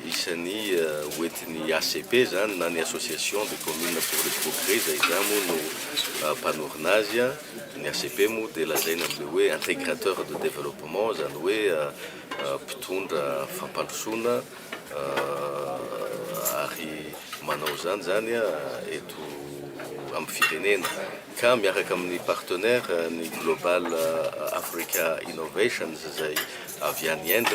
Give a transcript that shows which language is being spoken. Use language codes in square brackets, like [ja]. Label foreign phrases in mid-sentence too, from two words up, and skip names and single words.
[mg] isan'ny hoentin'ny ACP zany na ny association de communes pour le progrès zay zany moa no mpanorina azy ny ACP moa dia lazaina am'le hoe [fr] intégrateur de développement [mg] zany hoe mpitondra fampandrosoana ary manao zany eto amin'ny firenena ka miaraka amin'ny partenaire ny Global Africa Innovations zay avy any Inde